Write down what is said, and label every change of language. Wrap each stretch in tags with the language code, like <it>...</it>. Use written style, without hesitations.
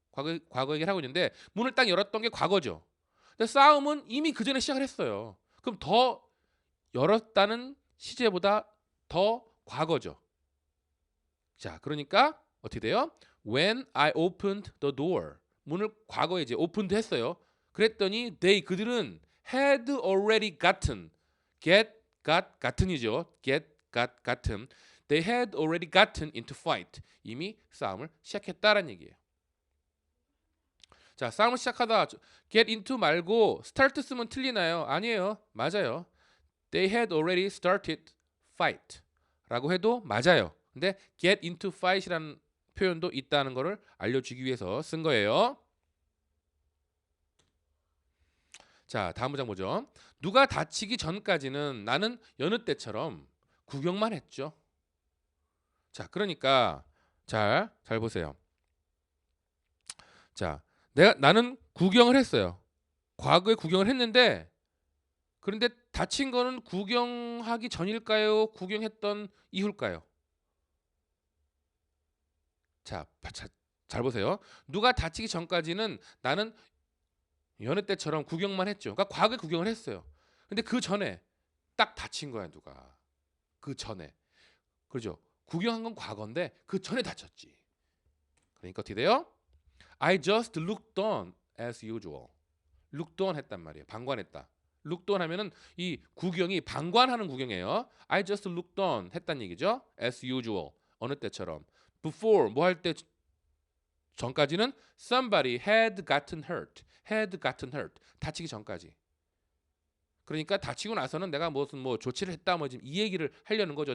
<ko>과거 얘기를 하고 있는데 문을 딱 열었던 게 과거죠. 근데 싸움은 이미 그 전에 시작을 했어요. 그럼 더 열었다는 시제보다 더 과거죠. 자, 그러니까 어떻게 돼요?</ko> <en>When I opened the door.</en> <ko>문을 과거에 이제 opened 했어요. 그랬더니 그들은</ko> <en>had already gotten, gotten이죠. gotten. They had already gotten into fight.</en> <ko>이미 싸움을 시작했다라는 얘기예요. 자, 싸움을 시작하다 get into 말고 start 쓰면 틀리나요? 아니에요. 맞아요.</ko> <en>They had already started fight</en> <ko>라고 해도 맞아요. 근데 get into fight이라는 표현도 있다는 것을 알려주기 위해서 쓴 거예요. 자, 다음 문장 보죠. 누가 다치기 전까지는 나는 여느 때처럼 구경만 했죠. 자, 그러니까 잘 보세요. 자, 나는 구경을 했어요. 과거에 구경을 했는데 그런데 다친 거는 구경하기 전일까요? 구경했던 이후일까요? 자, 잘 보세요. 누가 다치기 전까지는 나는 여느 때처럼 구경만 했죠. 그러니까 과거에 구경을 했어요. 근데 그 전에 딱 다친 거야, 누가. 그 전에. 그렇죠? 구경한 건 과거인데 그 전에 다쳤지. 그러니까 어떻게 돼요?</ko> <en>I just looked on as usual.</en> <ko>looked on 했단 말이에요. 방관했다. looked on 하면은 이 구경이 방관하는 구경이에요. I just looked on 했단 얘기죠.</ko> <en>as usual.</en> <ko>어느 때처럼.</ko> <en>before</en> <ko>뭐 할 때 전까지는</ko> <en>somebody had gotten hurt. had gotten hurt.</en> <ko>다치기 전까지. 그러니까 다치고 나서는 내가 무슨 뭐 조치를 했다 뭐 지금 이 얘기를 하려는 거죠.</ko>